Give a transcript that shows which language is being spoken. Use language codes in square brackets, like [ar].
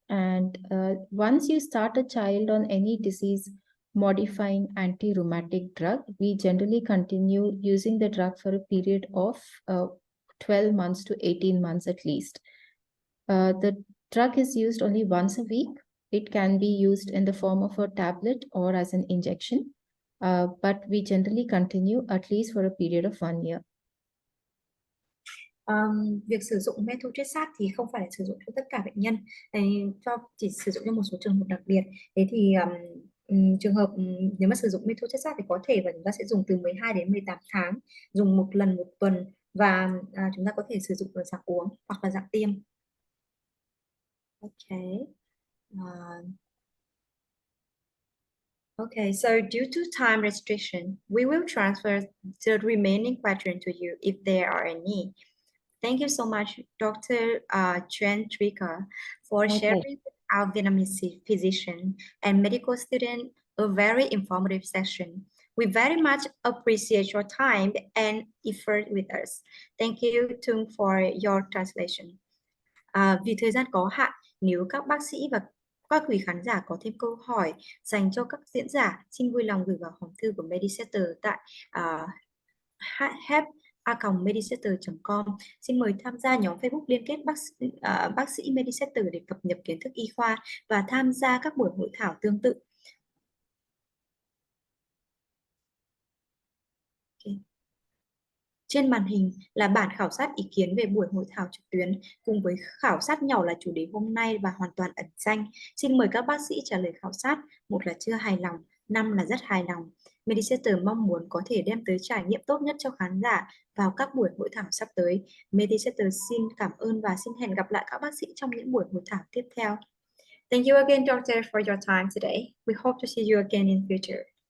[en] And once you start a child on any disease modifying anti-rheumatic drug, we generally continue using the drug for a period of 12 months to 18 months at least. The drug is used only once a week. It can be used in the form of a tablet or as an injection. But we generally continue at least for a period of 1 year. [vi] Việc sử dụng methotrexate thì không phải là sử dụng cho tất cả bệnh nhân, chỉ sử dụng cho một số trường hợp đặc biệt. Thế thì trường hợp nếu mà sử dụng methotrexate thì có thể và chúng ta sẽ dùng từ 12 đến 18 tháng, dùng một lần một tuần và chúng ta có thể sử dụng ở dạng uống hoặc là dạng tiêm. [en] Okay. Okay, so due to time restriction, we will transfer the remaining question to you if there are any. Thank you so much, Dr. Chandrika, for sharing with our Vietnamese physician and medical student a very informative session. We very much appreciate your time and effort with us. Thank you, Tung, for your translation. [vi] Vì thời gian có hạn, nếu các bác sĩ và các quý khán giả có thêm câu hỏi dành cho các diễn giả, xin vui lòng gửi vào hòm thư của Medisetter tại help@medisetter.com. Xin mời tham gia nhóm Facebook liên kết bác sĩ Medisetter để cập nhật kiến thức y khoa và tham gia các buổi hội thảo tương tự. Trên màn hình là bản khảo sát ý kiến về buổi hội thảo trực tuyến cùng với khảo sát nhỏ là chủ đề hôm nay và hoàn toàn ẩn danh. Xin mời các bác sĩ trả lời khảo sát. 1 là chưa hài lòng, 5 là rất hài lòng. Medisetter mong muốn có thể đem tới trải nghiệm tốt nhất cho khán giả vào các buổi hội thảo sắp tới. Medisetter xin cảm ơn và xin hẹn gặp lại các bác sĩ trong những buổi hội thảo tiếp theo. [en] Thank you again, Doctor, for your time today. We hope to see you again in future.